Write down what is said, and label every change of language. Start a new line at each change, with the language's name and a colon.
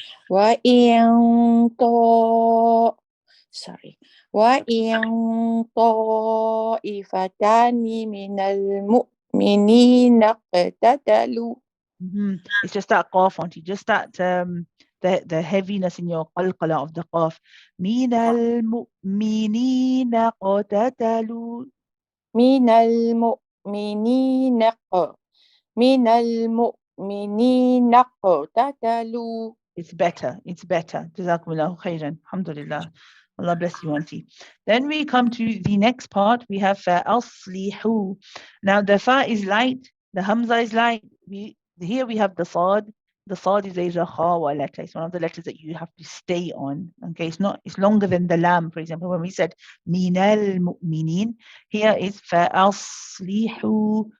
Arabic: وإن طا
English: sorry
Arabic: وإن طائفتان من المؤمنين اقتتلوا
English: It's just that qaf, Auntie. Just that the heaviness in your qalqala of the qaf.
Arabic: من المؤمنين قتتلوا. من المؤمنين من المؤمنين اقتتلوا.
English: It's better. It's better. Jazakumullahu khairan. Alhamdulillah. Allah bless you, Auntie. Then we come to the next part. We have aslihu. Now the fa is light. The hamza is light. Here we have the sad. The sad is a rakhawa letter. It's one of the letters that you have to stay on. Okay, it's longer than the lam, for example. When we said minal mu'minin, here is aslihu.